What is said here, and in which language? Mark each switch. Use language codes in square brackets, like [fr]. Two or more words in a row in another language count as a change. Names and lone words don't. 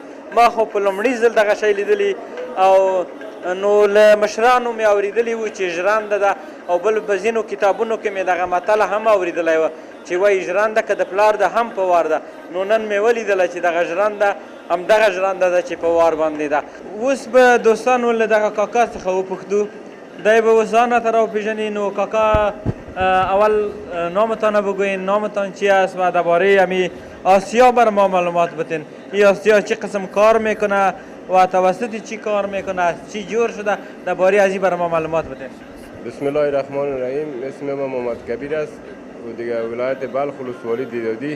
[ps] ما خو په لومړي ځل دغه شی لیدلی او نو له مشرانو مې اورېدلی وو چې ژرنده ده او بل په ځینو کتابونو کې مې دغه متل هم اورېدلی وه چې وایي ژرنده که د پلار ده هم په وار ده. نو نن مې ولیدله چې دغه ژرنده همدغه ژرنده ده چې په وار باندې ده. اوس به دوستانو له دغه کاکا څخه وپوښتو، دی به اوس ځان راته راوپېژني. [fa] نو کاکا اول نامتان رو بگوین، نامتان چی است و درباره همین آسیا بر ما معلومات بدین. این آسیا چه قسم کار میکنه و توسط چی کار میکنه، چی جور شده، درباره از این بر ما معلومات بدین. [ar] بسم الله الرحمن الرحیم. [fa] اسم من محمد کبیر است و دیگه ولایت بلخ ولسوالی دهدادی.